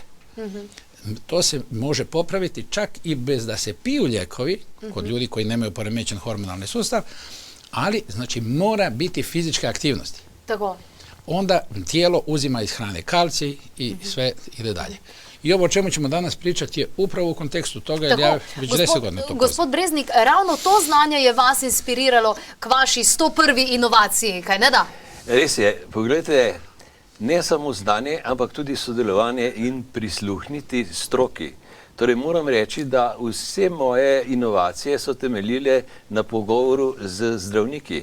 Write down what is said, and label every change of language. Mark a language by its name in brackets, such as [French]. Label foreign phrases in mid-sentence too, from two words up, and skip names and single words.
[Croatian] To se može popraviti čak i bez da se piju lijekovi, kod ljudi koji nemaju poremećen hormonalni sustav, ali znači mora biti fizičke aktivnosti. Tako. Onda tijelo uzima iz hrane kalcij i sve ide dalje. I ovo o čemu ćemo danas pričati je upravo u kontekstu toga, jer ja već 10 godina to poznam. [Slovenian] Gospod Breznik, ravno to znanje je vas inspiriralo k vaši 101. inovaciji, kaj ne da? Res je, pogledajte, ne samo znanje, ampak tudi sodelovanje in prisluhniti stroki. Torej moram reči, da vse moje inovacije so temeljile na pogovoru z zdravniki.